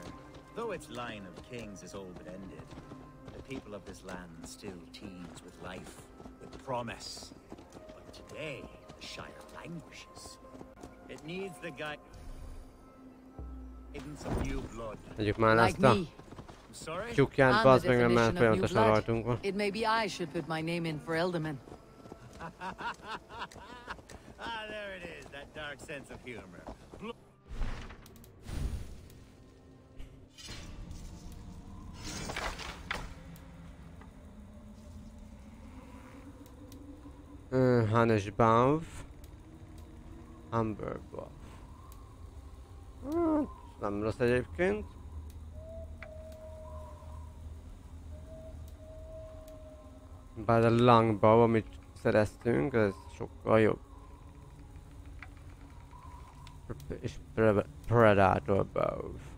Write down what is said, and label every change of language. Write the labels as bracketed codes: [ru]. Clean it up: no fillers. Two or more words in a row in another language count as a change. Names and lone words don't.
[en] Though its line of kings is all but ended, the people of this land still teems with life, with promise. But today, the shire languishes. It needs the guidance of new blood. [hu] Tegyük már ezt a tyúkját, bazd meg, mert folyamatosan rajtunk van. [en] It may be I should put my name in for Elderman. There it is, that dark sense of humor. [hu] Hanish Bav. Amber Bav. Nem rossz egyébként. Bár a Longbow, amit szereztünk, ez sokkal jobb. És Predator Bow.